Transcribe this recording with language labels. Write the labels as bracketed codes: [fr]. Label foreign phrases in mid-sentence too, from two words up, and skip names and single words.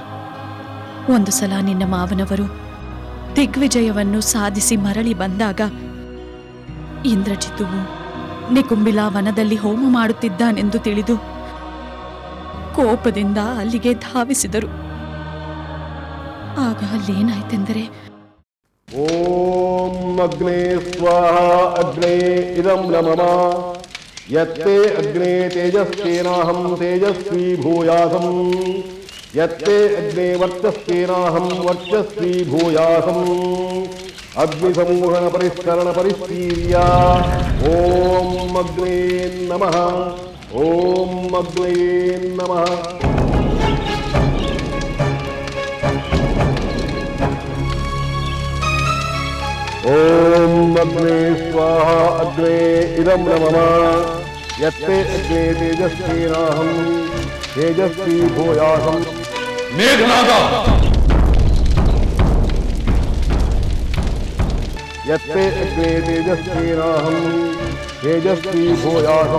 [kn] ಒಂದು ಸಲ ನಿನ್ನ ಮಾವನವರು ದಿಗ್ವಿಜಯವನ್ನು ಸಾಧಿಸಿ ಮರಳಿ ಬಂದಾಗ ಇಂದ್ರಜಿತುವು ನಿಕುಂಬಿಲಾ ವನದಲ್ಲಿ ಹೋಮ ಮಾಡುತ್ತಿದ್ದಾನೆಂದು ತಿಳಿದು ಕೋಪದಿಂದ ಅಲ್ಲಿಗೆ ಧಾವಿಸಿದರು. ಆಗ ಅಲ್ಲೇನಾಯ್ತೆಂದರೆ, [sa] ಓಂ ಅಗ್ನೇ ಸ್ವಾಹ ಅಗ್ನೇ ಇದಂ ನಮಃ ಯತ್ತೆ ಅಗ್ನೇ ತೇಜಸ್ವೇನಾಹಂ ತೇಜಸ್ವಿ ಭೂಯಾಸಂ ಯತ್ತೆ ಅಗ್ನೇ ವರ್ಚಸ್ವೇನಾಹಂ ವರ್ಚಸ್ವಿ ಭೂಯಾಸಂ ಅಗ್ನಿ ಸಂವಹನ ಪರಿಷ್ಕರಣ ಪರಿಸ್ಥೀರ್ಯ ಓಂ ಅಗ್ನೇ ನಮಃ ಓಂ ಅಗ್ನೇ ನಮಃ. ಓಂ ಅಗ್ನೇ ಸ್ವಾಹ ಅಗ್ನೇ ಇದಂ ನಮಃ ಯತ್ತೆ ಅಗ್ನೇ ತೇಜಸ್ವೇನಾಹಂ ತೇಜಸ್ವಿ ಭೂಯಾಸಂ. ಮೇಘನಾದ, ಯತ್ತೆ ಅಗ್ನೇ ತೇಜಸ್ವೇನಾಹಂ ತೇಜಸ್ವಿ ಭೂಯಾಸಂ.